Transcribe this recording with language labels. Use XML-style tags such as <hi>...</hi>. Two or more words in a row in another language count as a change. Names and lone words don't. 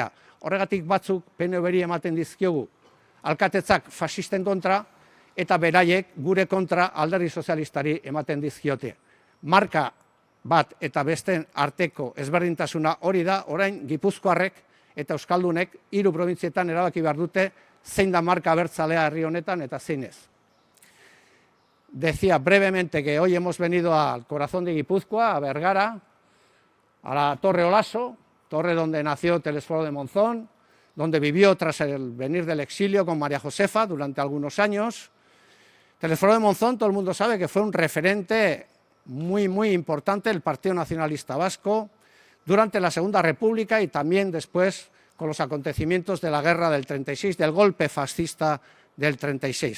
<eu>Horregatik batzuk PNV-ri ematen dizkiogu alkatetzak fasisten kontra eta beraiek gure kontra Alderdi Sozialistari ematen dizkiote. Marka bat eta besteen arteko ezberdintasuna hori da, orain Gipuzkoarrek eta Euskaldunek 3 probintzietan erabaki behar dute zein da marka abertzalea herri honetan eta zein ez.</eu> <es>Decía brevemente que hoy hemos venido al corazón de Guipúzcoa, a Bergara, a la Torre Olaso, torre donde nació Telesforo de Monzón, donde vivió tras el venir del exilio con María Josefa durante algunos años. Telesforo de Monzón, todo el mundo sabe que fue un referente muy importante del Partido Nacionalista Vasco durante la Segunda República y también después con los acontecimientos de la guerra del 36, del golpe fascista del 36.</es>